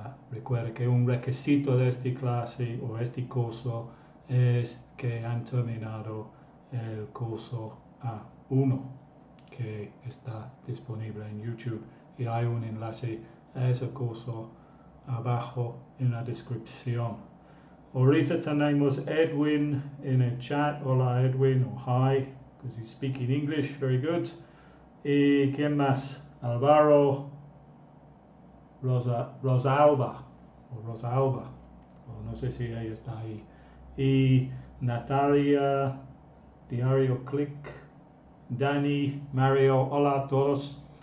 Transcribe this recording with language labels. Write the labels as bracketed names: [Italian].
[Spanish] Recuerda que un requisito de esta clase o este curso es que han terminado el curso A1 que está disponible en YouTube y hay un enlace a ese curso abajo en la descripción. Ahorita tenemos Edwin en el chat. Hola Edwin, o [English] hi, because he's speaking English, very good. [Spanish] ¿Y quién más? Álvaro, Rosalba, o no sé si ella está ahí. Y Natalia, Diario Click, Dani, Mario, hola a todos.